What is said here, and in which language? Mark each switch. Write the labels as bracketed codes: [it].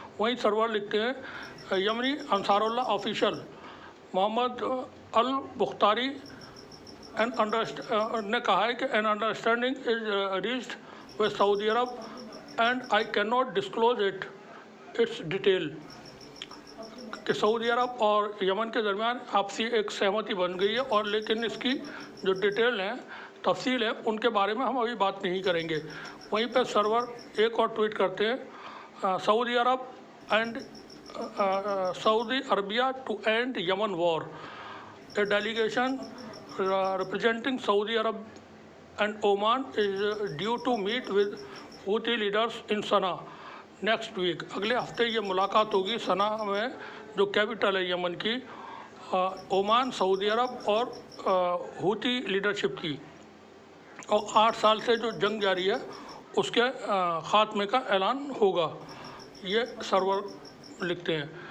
[hi] वहीं सर्वर लिखते हैं यमनी अंसारुल्लाह ऑफिशियल मोहम्मद अल बुख्तारी ने कहा है कि [en] an understanding is reached with Saudi Arab and I can not disclose its detail, [hi] कि सऊदी अरब और यमन के दरमियान आपसी एक सहमति बन गई है, और लेकिन इसकी जो डिटेल हैं, तफसील है, उनके बारे में हम अभी बात नहीं करेंगे। वहीं पर सर्वर एक और ट्वीट करते हैं Saudi Arab and [en] Saudi Arabia to end Yemen war. A delegation representing Saudi Arab and Oman is due to meet with Houthi leaders in Sana'a next week. [hi] अगले हफ्ते ये मुलाकात होगी सना में, जो कैपिटल है यमन की, ओमान, सऊदी अरब और हूती लीडरशिप की। और 8 साल से जो जंग जारी है उसके ख़ात्मे का ऐलान होगा, ये सर्वर लिखते हैं।